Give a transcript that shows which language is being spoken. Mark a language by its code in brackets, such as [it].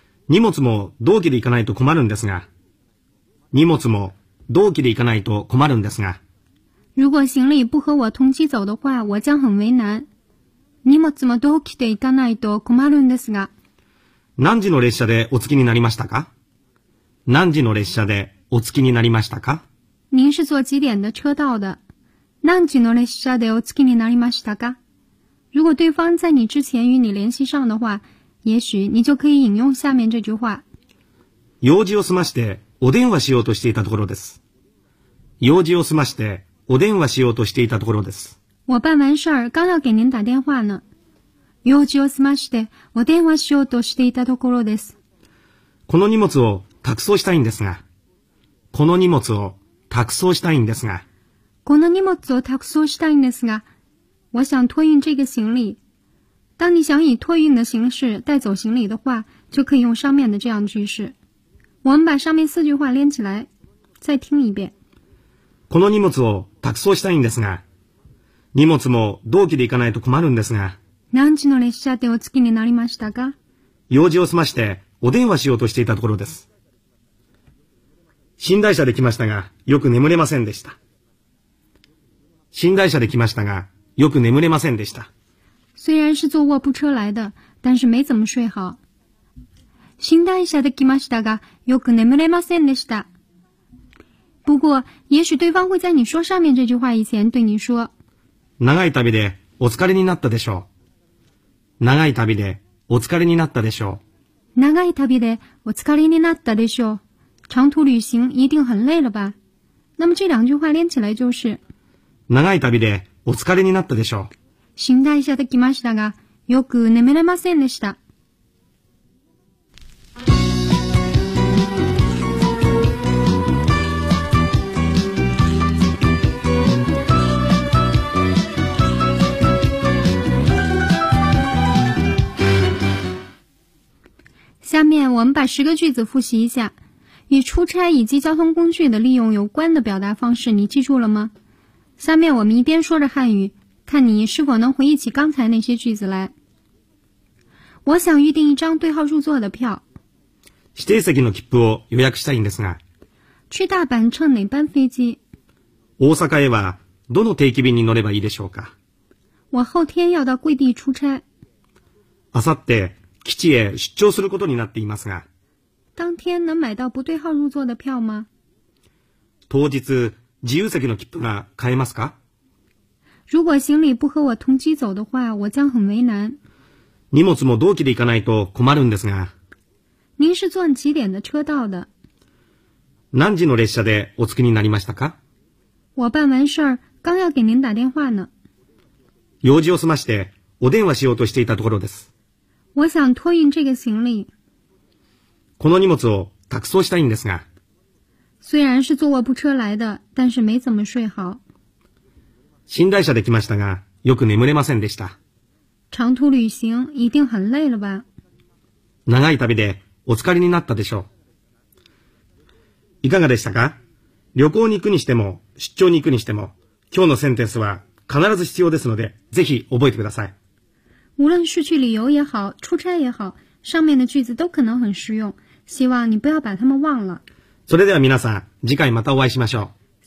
[ja] 荷物も同期で行かないと困るんですが。荷物も同期で行かないと困るんですが。 [zh] 如果行李不和我同期走的话，我将很为难。 [ja] 荷物も同期で行かないと困るんですが。何時の列車でお着きになりましたか？何時の列車でお着きになりましたか？ [zh] 您是坐几点的车到的？ [ja] 何時の列車でお着きになりましたか？ [zh] 如果对方在你之前与你联系上的话。也许你就可以引用下面这句话。 [ja] 用事を済ましてお電話しようとしていたところです。用事を済ましてお電話しようとしていたところです。 [zh] 我办完事儿，刚要给您打电话呢。 [ja] 用事を済ましてお電話しようとしていたところです。この荷物を託送したいんですが。この荷物を託送したいんですが。この荷物を託送したいんですが。 [zh] 我想托运这个行李。当你想以托运的形式带走行李的话，就可以用上面的这样句式。我们把上面四句话连起来，再听一遍。 [ja] この荷物を託送したいんですが、荷物も同期で行かないと困るんですが。何時の列車でお着きになりましたか？用事を済ましてお電話しようとしていたところです。寝台車で来ましたが、よく眠れませんでした。寝台車で来ましたが、よく眠れませんでした。 [zh] 虽然是坐卧铺车来的，但是没怎么睡好。 [ja] 寝台車で来ましたが、よく眠れませんでした。 [zh] 不过，也许对方会在你说上面这句话以前对你说：“ [ja] 長い旅でお疲れになったでしょう。” 長い旅でお疲れになったでしょう。長い旅でお疲れになったでしょう。 [zh] 长途旅行一定很累了吧？那么这两句话连起来就是：“ [ja] 長い旅でお疲れになったでしょう。” 寝台車で来ましたが、よく眠れませんでした。 [zh] 下面我们把十个句子复习一下，与出差以及交通工具的利用有关的表达方式，你记住了吗？下面我们一边说着汉语。看你是否能回忆起刚才那些句子来。我想预定一张对号入座的票。 [ja] 指定席の切符を予約したいんですが。 [zh] 去大阪乘哪班飞机？ [ja] 大阪へはどの定期便に乗ればいいでしょうか？ [zh] 我后天要到贵地出差。 [ja] あさって基地へ出張することになっていますが。 [zh] 当天能买到不对号入座的票吗？ [ja] 当日自由席の切符が買えますか？ [zh] 如果行李不和我同机走的话，我将很为难。 [ja] 荷物も同期で行かないと困るんですが。 [zh] 您是坐几点的车到的？ [ja] 何時の列車でお着きになりましたか？ [zh] 我办完事儿，刚要给您打电话呢。 [ja] 用事を済ましてお電話しようとしていたところです。 [zh] 我想托运这个行李。 [ja] この荷物を託送したいんですが。 [zh] 虽然是坐卧铺车来的，但是没怎么睡好。 [ja] 寝台車で来ましたが、よく眠れませんでした。 [zh] 長途旅行、一定很累了吧。 [ja] 長い旅でお疲れになったでしょう。いかがでしたか？旅行に行くにしても、出張に行くにしても、今日のセンテンスは必ず必要ですので、ぜひ覚えてください。 [zh] 無論是去旅游也好、出差也好、上面的句子都可能很实用。希望你不要把他们忘了。 [ja] それでは皆さん、次回またお会いしましょう。